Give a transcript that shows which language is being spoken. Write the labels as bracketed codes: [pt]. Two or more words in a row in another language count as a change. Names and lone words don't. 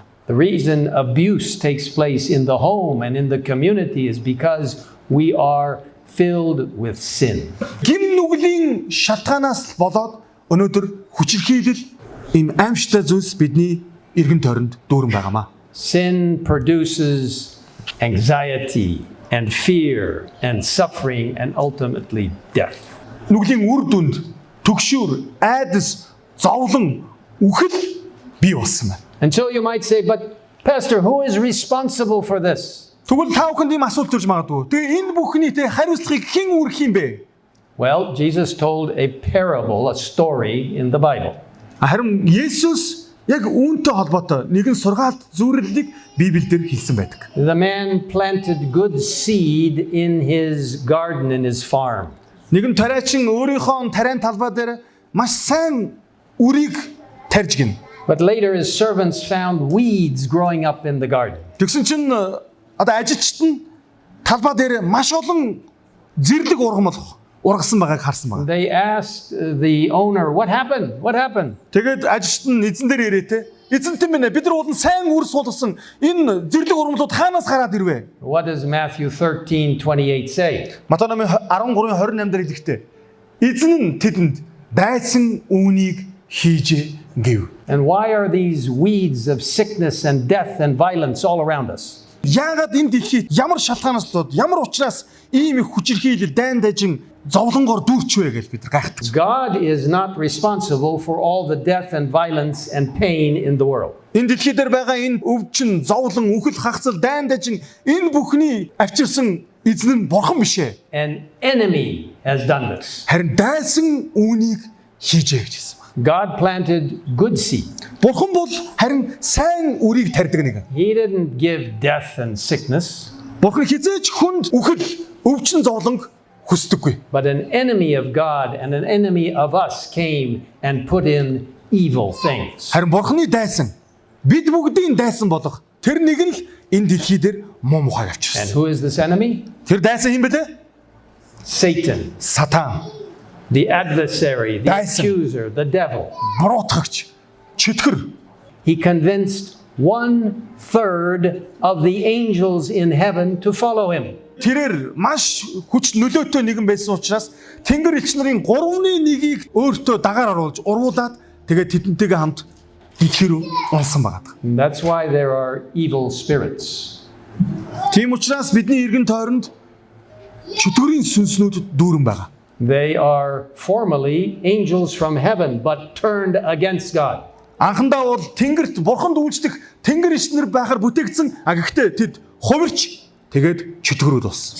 [en] The reason abuse takes place in the home and in the community is because we are filled with sin. [mn] Гим нүглийн шалтгаанаас болоод өнөөдөр хүчирхийлэл ийм аимшигтай зүйлс бидний эргэн тойронд дүүрэн байгаамаа. [en] Sin produces anxiety and fear and suffering and ultimately death. [mn] Нүглийн үр дүнд түгшүүр, айдас, зовлон, үхэл бий болсон байна. [en] And so you might say, but Pastor, who is responsible for this? [mn] Тэгвэл та бүхэнд ийм асуулт төрж магадгүй. Тэгээ энэ бүхний тэ хариуцлагыг хэн үргэх юм бэ? [en] Well, Jesus told a parable, a story in the Bible. [mn] Харин Есүс яг үүнтэй холбоотой нэгэн сургаалт зөвлөлийг Библиэлд хэлсэн байдаг. [en] The man planted good seed in his garden, in his farm. [mn] Нэгэн тариачин өөрийнхөө тариан талбай дээр маш сайн үрийг тарьж гин. [en] But later his servants found weeds growing up in the garden. [mn] Тэгсэн чинь одоо ажилчид нь талбай дээр маш олон зэрлэг ургамал ургасан байгааг харсан байна. [en] They asked the owner, what happened? What happened? [mn] Тэгээд ажилчид нь эзэн дээр ирээ те. Эзэнтэн минь бид нар уулын сайн үр суулгасан энэ зэрлэг ургамлууд хаанаас гараад ирвэ? [en] What does Matthew 13:28 say? [mn] Матай номын 13:28 дээр хэлэхдээ эзэн нь тэдэнд дайсан үүнийг хийжээ гэв. [en] And why are these weeds of sickness and death and violence all around us? [mn] Яагаад энэ дэлхийд ямар шалтгаанаас болоод ямар учраас ийм их хүчирхийлэл дайн дажин зовлонгоор дүүрчвэ гэж бид нар гайхдаг. [en] God is not responsible for all the death and violence and pain in the world. [mn] Энэ дэлхий дээр байгаа энэ өвчин, зовлон, үхэл, хагцал, дайн дажин энэ бүхний авчирсан эзэн нь бурхан биш ээ. [en] An enemy has done this. [mn] Харин дайсан үүнийг хийжээ гэж хэлсэн. [en] God planted good seed. [mn] Бурхан бол харин сайн үрийг тарьдаг нэг. [en] He didn't give death and sickness, [mn] Бурхан хизээч хүнд үхэл, өвчин, зовлон хүсдэггүй. [en] but an enemy of God and an enemy of us came and put in evil things. [mn] Харин Бурханы дайсан бид бүгдийн дайсан болох тэр нэг нь л энэ дэлхий дээр муу мухай [en] And [mn] авчирсан. [en] who is this enemy? [mn] Тэр дайсан юм бэ те? [en] Satan, [mn] Сатан, [en] the adversary, the [mn] Dyson. [en] accuser, the devil. [mn] буруутгагч, чөтгөр. [en] He convinced 1/3 of the angels in heaven to follow him. [mn] Тэрээр маш хүч нөлөөтэй нэгэн байсан учраас Тэнгэр элч нарын 3/1-ийг өөртөө дагаар оруулж уруулад тэгээд тэдэнтэйгээ хамт дэлхий рүү унсан байгаа. [en] And that's why there are evil spirits. [mn] Тийм учраас бидний эргэн тойронд чөтгөрийн сүнснүүд дүүрэн байгаа. [en] They are formerly angels from heaven, but turned against God. [mn] Анхандаа бол тэнгэрт бурханд үйлчлэх тэнгэр ишнэр байхаар бүтээгдсэн. Гэхдээ тэд хувирч тэгээд чөтгөрүүд болсон.